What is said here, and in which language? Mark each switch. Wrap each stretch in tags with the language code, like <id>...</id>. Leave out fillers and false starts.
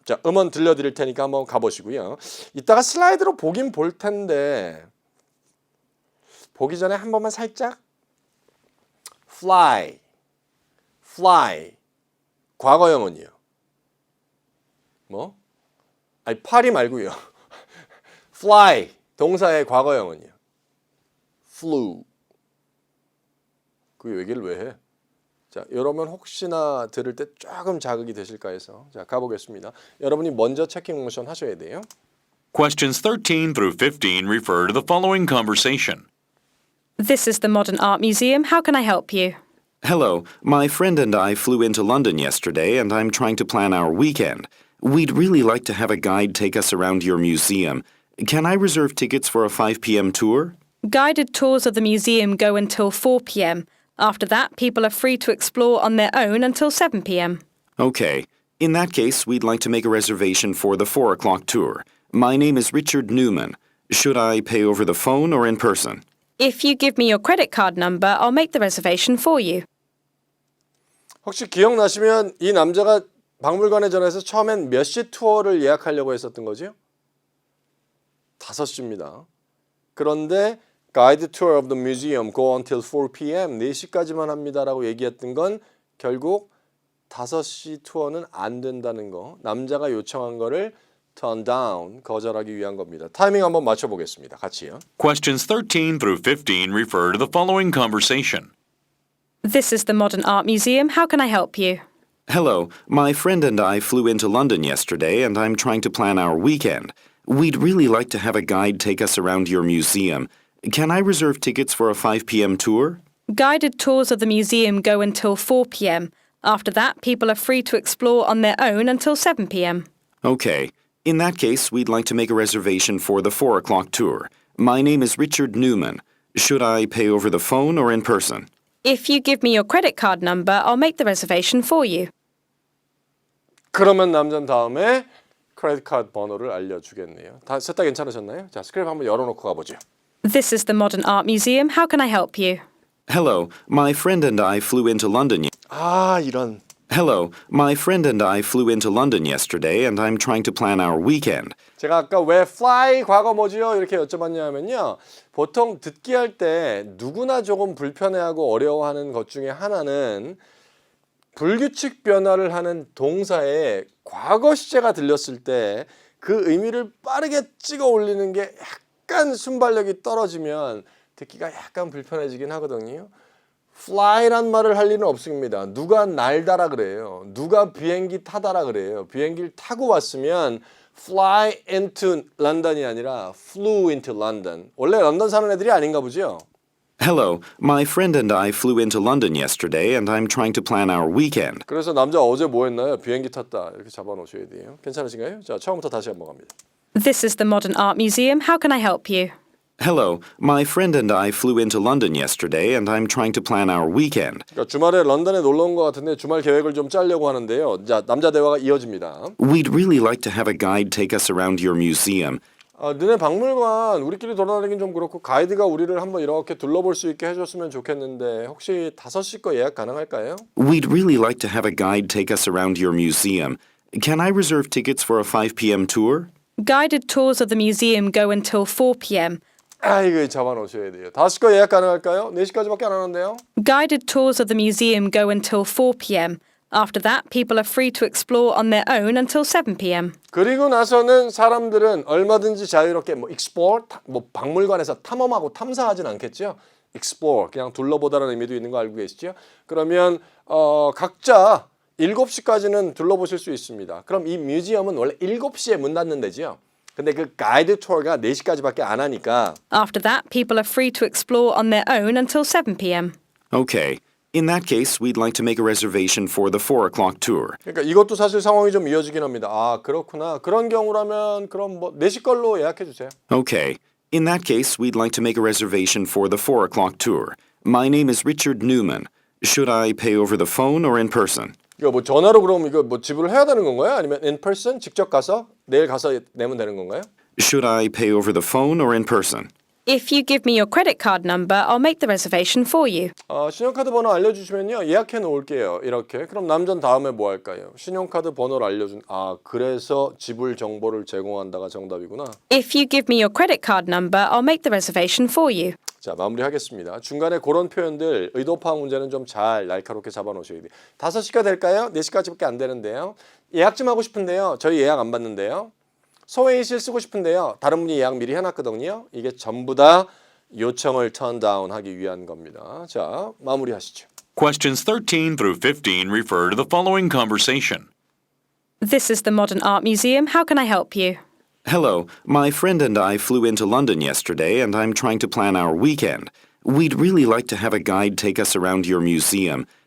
<ko>자, 음원 들려드릴 테니까 한번 가보시고요. 이따가 슬라이드로 보긴 볼 텐데 보기 전에 한 번만 살짝 fly 과거형은요. 뭐? 파리 말고요. fly 동사의 과거형은요. flew. 그 얘기를 왜 해? 자, 여러분 혹시나 들을 때 조금 자극이 되실까 해서 자, 가보겠습니다. 여러분이 먼저 체킹 모션 하셔야 돼요.</ko> <en>Questions 13 through 15 refer to the following conversation. This is the Modern Art Museum. How can I help you? Hello, my friend and I flew into London yesterday and I'm trying to plan our weekend. We'd really like to have a guide take us around your museum. Can I reserve tickets for a 5 p.m. tour? Guided tours of the museum go until 4 p.m. After that, people are free to explore on their own until 7 p.m. Okay. In that case, we'd like to make a reservation for the 4 o'clock tour. My name is Richard Newman. Should I pay over the phone or in person? If you give me your credit card number, I'll make the reservation for you.</en> <ko>혹시 기억나시면 이 남자가 박물관에 전화해서 처음엔 몇 시 투어를 예약하려고 했었던 거죠? 5시입니다. 그런데</ko> <en>Guide tour of the museum go until 4 p.m.</en> <ko>4시까지만 합니다라고 얘기했던 건 결국 5시 투어는 안 된다는 거. 남자가 요청한 거를 turn down, 거절하기 위한 겁니다. 타이밍 한번 맞춰보겠습니다. 같이요.</ko> <en>Questions 13 through 15 refer to the following conversation. This is the Modern Art Museum. How can I help you? Hello, my friend and I flew into London yesterday and I'm trying to plan our weekend. We'd really like to have a guide take us around your museum. Can I reserve tickets for a 5 p.m. tour? Guided tours of the museum go until 4 p.m. After that, people are free to explore on their own until 7 p.m. Okay. In that case, we'd like to make a reservation for the 4 o'clock tour. My name is Richard Newman. Should I pay over the phone or in person? If you give me your credit card number, I'll make the reservation for you.</en> <ko>그러면 남자는 다음에 크레딧 카드 번호를 알려주겠네요. 셋 다 괜찮으셨나요? 자, 스크립 한번 열어놓고 가보죠.</ko> <en>This is the Modern Art Museum. How can I help you? Hello, my friend and I flew into London.</en> <ko>이런.</ko> <en>Hello, my friend and I flew into London yesterday and I'm trying to plan our weekend.</en> <ko>제가 아까 왜 fly 과거 뭐지요? 이렇게 여쭤봤냐면요. 보통 듣기 할 때 누구나 조금 불편해하고 어려워하는 것 중에 하나는 불규칙 변화를 하는 동사에 과거 시제가 들렸을 때 그 의미를 빠르게 찍어 올리는 게 약간 순발력이 떨어지면 듣기가 약간 불편해지긴 하거든요. fly란 말을 할 일은 없습니다. 누가 날다라 그래요. 누가 비행기 타다라 그래요. 비행기를 타고 왔으면</ko> <en>fly into London</en> <ko>이 아니라</ko> <en>flew into London.</en> <ko>원래 런던 사는 애들이 아닌가 보죠?</ko> <en>Hello, my friend and I flew into London yesterday and I'm trying to plan our weekend.</en> <ko>그래서 남자 어제 뭐 했나요? 비행기 탔다. 이렇게 잡아놓으셔야 돼요. 괜찮으신가요? 자, 처음부터 다시 한번 갑니다.</ko> <en>This is the Modern Art Museum. How can I help you? Hello, my friend and I flew into London yesterday and I'm trying to plan our weekend.</en> <ko>그러니까 주말에 런던에 놀러 온 것 같은데 주말 계획을 좀 짜려고 하는데요. 자, 남자 대화가 이어집니다.</ko> <en>We'd really like to have a guide take us around your museum.</en> <ko>너네 박물관 우리끼리 돌아다니긴 좀 그렇고 가이드가 우리를 한번 이렇게 둘러볼 수 있게 해줬으면 좋겠는데 혹시 5시 거 예약 가능할까요?</ko> <en>We'd really like to have a guide take us around your museum. Can I reserve tickets for a 5 p.m. tour? Guided tours of the museum go until 4 p.m.</en> <ko>이거 잡아놓으셔야 돼요. 5시 거 예약 가능할까요? 4시까지밖에 안 하는데요.</ko> <en>Guided tours of the museum go until 4 p.m. After that, people are free to explore on their own until 7 p.m.</en> <ko>그리고 나서는 사람들은 얼마든지 자유롭게 explore, 박물관에서 탐험하고 탐사하진 않겠죠. explore, 그냥 둘러보다라는 의미도 있는 거 알고 계시죠? 그러면 각자 7시까지는 둘러보실 수 있습니다. 그럼 이 뮤지엄은 원래 7시에 문 닫는 데죠. 근데 그 가이드 투어가 4시까지밖에 안 하니까</ko> <en>After that, people are free to explore on their own until 7 p.m. Okay. In that case, we'd like to make a reservation for the 4 o'clock tour.</en> <ko>그러니까 이것도 사실 상황이 좀 이어지긴 합니다. 그렇구나. 그런 경우라면 그럼 4시 걸로 예약해 주세요.</ko> <en>Okay. In that case, we'd like to make a reservation for the 4 o'clock tour. My name is Richard Newman. Should I pay over the phone or in person?</en> <ko>이거 전화로 그럼 이거 지불을 해야 되는 건가요? 아니면</ko> <en>in person</en> <ko>직접 가서 내일 가서 내면 되는 건가요?</ko> <en>Should I pay over the phone or in person? If you give me your credit card number, I'll make the reservation for you.</en> <ko>신용카드 번호 알려주시면요 예약해 놓을게요. 이렇게. 그럼 남전 다음에 뭐 할까요? 신용카드 번호를 알려준. 그래서 지불 정보를 제공한다가 정답이구나. If you give me your credit card number, I'll make the reservation for you. 자, 마무리하겠습니다. 중간에 그런 표현들 의도 파악 문제는 좀 잘 날카롭게 잡아놓으셔야 돼요. 5시가 될까요? 4시까지밖에 안 되는데요. 예약 좀 하고 싶은데요. 저희 예약 안 받는데요. 소회의실 쓰고 싶은데요. 다른 분이 예약 미리 해놨거든요. 이게 전부 다 요청을 턴다운 하기 위한 겁니다. 자, 마무리하시죠.</ko> <en>Questions 13 through 15 refer to the following conversation. This is the Modern Art Museum. How can I help you? Hello, my friend and I flew into London yesterday and I'm trying to plan our weekend. We'd really like to have a guide take us around your museum.</en>